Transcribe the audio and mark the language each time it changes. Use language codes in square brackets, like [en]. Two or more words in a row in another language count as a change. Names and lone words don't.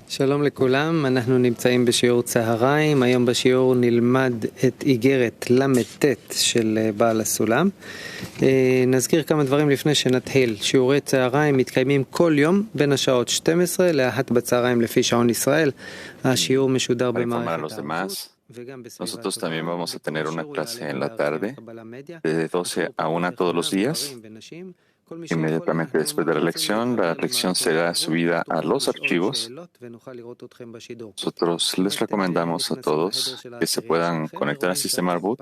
[he] שלום לכולם, אנחנו נמצאים בשיעור צהריים, היום בשיעור נלמד את איגרת ל"ט של בעל הסולם. נזכיר כמה דברים לפני שנתחיל. שיעורי צהריים מתקיימים כל יום בין השעות 12 ל-1 בצהריים לפי שעון ישראל. השיעור משודר במערכת הערבות. [es] Nosotros también vamos a tener una clase en la tarde, de 12 a 1 todos los días. Inmediatamente después de la lección será subida a los archivos. Nosotros les recomendamos a todos que se puedan conectar al sistema Arbut.